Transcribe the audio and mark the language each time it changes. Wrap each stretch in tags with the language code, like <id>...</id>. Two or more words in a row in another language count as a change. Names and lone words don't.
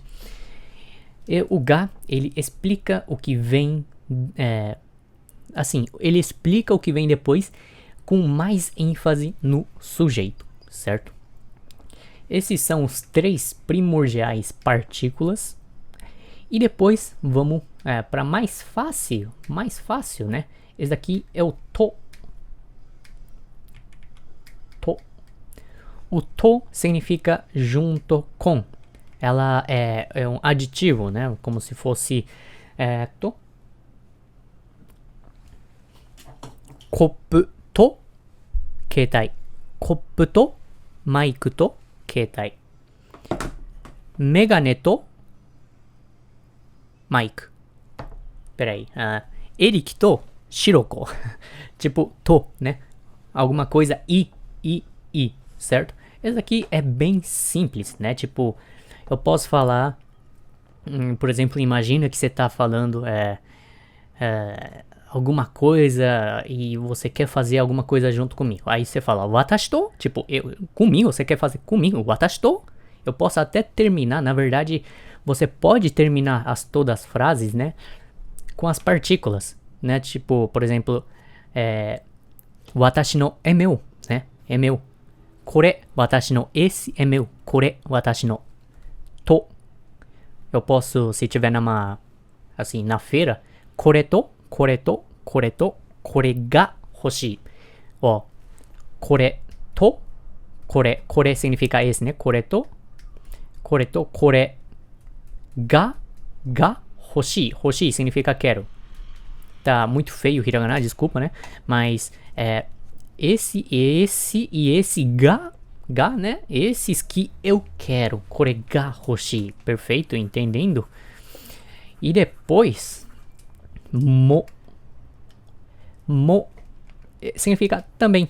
<pt>E o ga, ele explica o que vem, ele explica o que vem depois com mais ênfase no sujeito, certo? Esses são os 3 primordiais partículas. E depois vamos para mais fácil, né? Esse daqui é o to. To. O to significa junto com. Ela é um aditivo, né? Como se fosse to.</pt> <ja>Copo to keitai. Copo to mic to keitai. Megane to mic.</ja> <pt>Peraí. Eric to Shiroko. Tipo, to, né? Alguma coisa i. certo? Esse aqui é bem simples, né? Tipo, eu posso falar, por exemplo, imagina que você tá falando alguma coisa e você quer fazer alguma coisa junto comigo. Aí você fala,</pt> <ja>watashi to,</ja> <pt>tipo, comigo, você quer fazer comigo,</pt> <ja>watashi to.</ja> <pt>Eu posso até terminar, na verdade, você pode terminar todas as frases, né, com as partículas, né? Tipo, por exemplo,</pt> <ja>watashi no</ja> <pt>é meu, né? É meu.</pt> <ja>Kore, watashi no,</ja> <pt>esse é meu.</pt> <ja>Kore, watashi no. To.</ja> <pt>Eu posso, se tiver assim, na feira,</pt> <ja>kore to, kore to, kore to, kore ga hoshii.</ja> <pt>Ó,</pt> <ja>kore to, kore</ja> <pt>significa esse, né?</pt> <ja>Kore to, kore ga hoshii.</ja> <pt>Hoshii significa quero. Tá muito feio o hiragana, desculpa, né? Mas esse e esse ga, né? Esses que eu quero.</pt> <ja>Kore ga hoshii.</ja> <pt>Perfeito, entendendo? E depois, mo significa também.</pt>